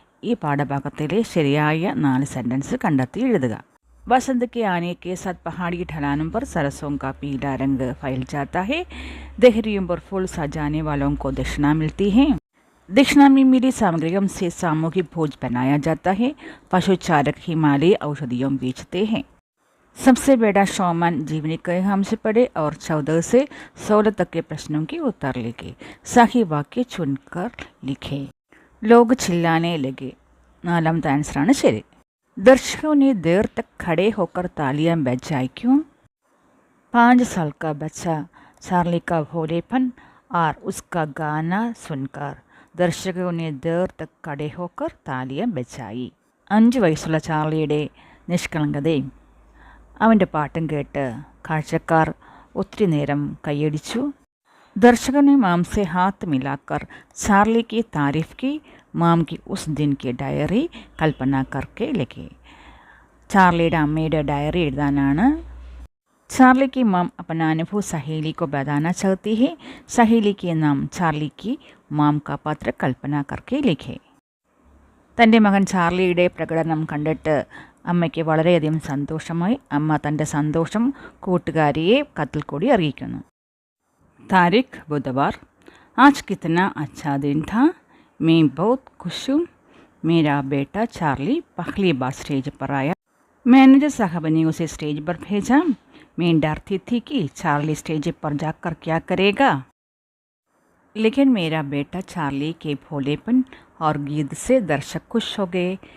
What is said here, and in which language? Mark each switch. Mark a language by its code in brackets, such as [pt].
[ml] ഈ പാഠഭാഗത്തിലെ ശരിയായ 4 സെൻറ്റൻസ് കണ്ടെത്തി എഴുതുക. [hi] बसंत के आने के साथ पहाड़ी ढलानों पर सरसों का पीला रंग फैल जाता है. देहरियों पर फूल सजाने वालों को दक्षिणा मिलती है. दक्षिणा में मिली सामग्रियों से सामूहिक भोज बनाया जाता है. पशु चारक हिमालय औषधियों बेचते हैं. सबसे बड़ा शौमान जीवनी के हमसे पढ़े और 14 से 16 तक के प्रश्नों के उत्तर लिखे. सही वाक्य चुनकर लिखे. लोग चिल्लाने लगे. [ml] 4ാമത്തെ ആൻസറാണ് ശരി. [hi] दर्शकों ने देर तक खड़े होकर तालियां बजाई क्यों? 5 साल का बच्चा चार्ली का भोलेपन और उसका गाना सुनकर दर्शकों ने देर तक खड़े होकर तालियां बजाई. [ml] 5 വയസ്സുള്ള ചാർലിയുടെ നിഷ്കളങ്കതയും അവൻ്റെ പാട്ടും കേട്ട് കാഴ്ചക്കാർ ഒത്തിരി നേരം കൈയടിച്ചു. [hi] दर्शकों ने माम से हाथ मिलाकर चार्ली की तारीफ की. माम की उस दिन की डायरी कल्पना करके लिखे. [ml] ചാർലിയുടെ അമ്മയുടെ ഡയറി എഴുതാനാണ്. [hi] चार्ली की माम अपना अनुभव सहेली को बताना चाहती है. सहेली के नाम चार्ली की माम का पात्र कल्पना करके लिखे. [ml] തൻ്റെ മകൻ ചാർലിയുടെ പ്രകടനം കണ്ടിട്ട് അമ്മയ്ക്ക് വളരെയധികം സന്തോഷമായി. അമ്മ തൻ്റെ സന്തോഷം കൂട്ടുകാരിയെ കത്തിൽ കൂടി അറിയിക്കുന്നു. [hi] താരിഖ് ബുധവാർ आज कितना अच्छा दिन था, मैं बहुत खुश हूँ। मेरा बेटा चार्ली पहली बार स्टेज पर आया। मैनेजर साहब ने उसे स्टेज पर भेजा। मैं डरती थी कि चार्ली स्टेज पर जाकर क्या करेगा, लेकिन मेरा बेटा चार्ली के भोलेपन और गीत से दर्शक खुश हो गए।